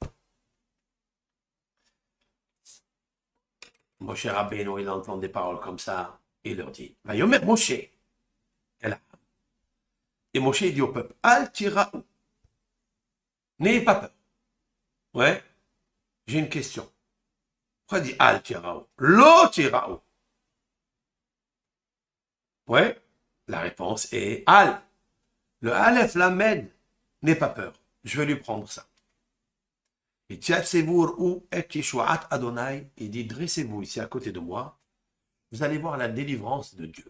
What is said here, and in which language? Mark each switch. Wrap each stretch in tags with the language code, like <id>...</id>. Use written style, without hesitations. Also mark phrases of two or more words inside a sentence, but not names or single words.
<fr>Moshe Rabbeinu, il entend des paroles comme ça, et il leur dit,</fr> <he>ויאמר משה.</he> <fr>Et Moshe dit au peuple,</fr> <he>אל תיראו.</he> <fr>N'ayez pas peur. Ouais, j'ai une question. Pourquoi il dit</fr> <he>אל תיראו? לא תיראו.</he> <fr>Ouais, la réponse est Al. Le</fr> <he>אלף למד,</he> <fr>n'ayez pas peur. Je vais lui prendre ça.</fr> <he>את התיצבו ו את ישועת אדני,</he> <fr>il dit dressez-vous ici à côté de moi, vous allez voir la délivrance de Dieu.</fr>